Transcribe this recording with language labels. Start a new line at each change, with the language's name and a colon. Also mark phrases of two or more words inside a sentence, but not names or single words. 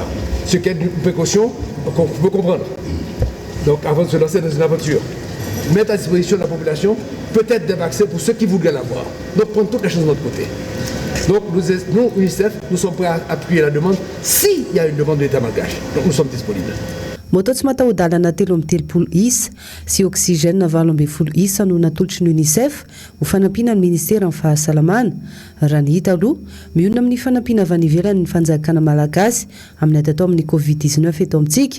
French: Ce qui est une précaution qu'on peut comprendre. Donc, avant de se lancer dans une aventure, mettre à disposition de la population peut-être des vaccins pour ceux qui voudraient l'avoir. Donc, prendre toutes les choses de notre côté. Donc, nous, UNICEF, nous sommes prêts à appuyer la demande s'il y a une demande de l'État malgache. Donc, nous sommes disponibles.
Malagasy: Moto tsy matahodalana 3 isa sy oxygène 20 isa no natolotry ny UNICEF ho fanampiana ny ministera amin'ny fahasalamana. Raha ny hita aloha mionona amin'ny fanampiana avy any ivelany ny fanjakana malagasy amin'ny ady atao amin'ny Covid-19 eto amintsika.